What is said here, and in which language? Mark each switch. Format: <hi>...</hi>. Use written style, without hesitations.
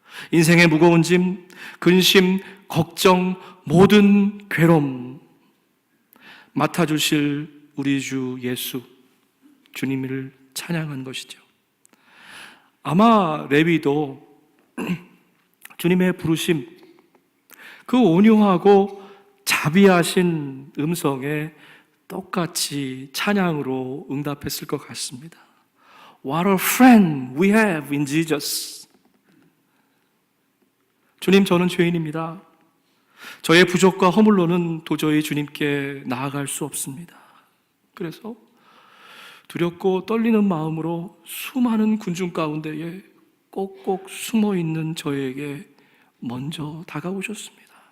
<ko>인생의 무거운 짐, 근심, 걱정, 모든 괴로움 맡아주실 우리 주 예수, 주님을 찬양한 것이죠. 아마 레위도 주님의 부르심, 그 온유하고 자비하신 음성에 똑같이 찬양으로 응답했을 것 같습니다.</ko> <en>What a friend we have in Jesus.</en> <ko>주님, 저는 죄인입니다. 저의 부족과 허물로는 도저히 주님께 나아갈 수 없습니다. 그래서 두렵고 떨리는 마음으로 수많은 군중 가운데에 꼭꼭 숨어 있는 저에게 먼저 다가오셨습니다.</ko>